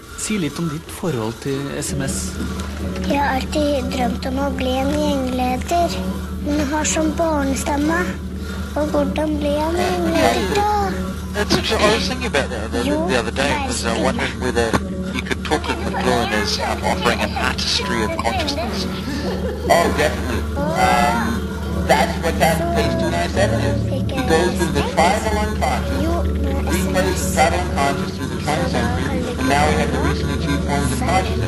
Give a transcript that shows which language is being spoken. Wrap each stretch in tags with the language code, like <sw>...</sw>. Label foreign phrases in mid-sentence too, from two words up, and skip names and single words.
<no>Si litt om ditt forhold til SMS. Jeg har alltid drømt om å bli en gjengleder. Men jeg har sånn barnestemme. Og hvordan blir jeg en gjengleder da?</no> <en>I was thinking about that the other day. I was wondering whether you could talk of McLuhan as offering an artistry of consciousness. Oh, definitely. That's what that page 297 is. He goes through the tribal unconscious, replays the tribal unconscious through the 20th century, and now we have the recently achieved forms of consciousness.</en>